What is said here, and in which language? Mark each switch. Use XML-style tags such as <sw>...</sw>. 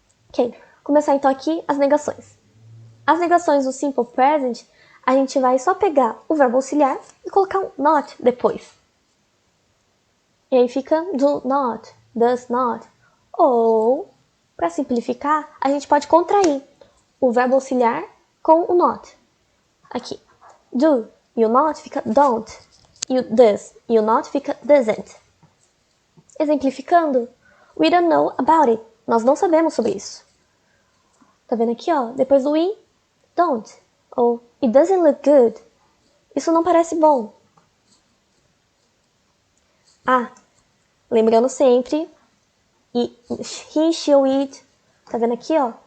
<pt>Ok, começar então aqui as negações. As negações do Simple Present, a gente vai só pegar o verbo auxiliar e colocar um not depois. E aí fica do not, does not. Ou, para simplificar, a gente pode contrair o verbo auxiliar com o not. Aqui, do e o not fica don't. E o does e o not fica doesn't. Exemplificando,</pt> <en>we don't know about it.</en> <pt>Nós não sabemos sobre isso. Tá vendo aqui, ó? Depois do we, don't. Ou</pt> <en>it doesn't look good.</en> <pt>Isso não parece bom. Ah, lembrando sempre, he, she ou it. Tá vendo aqui, ó?</pt>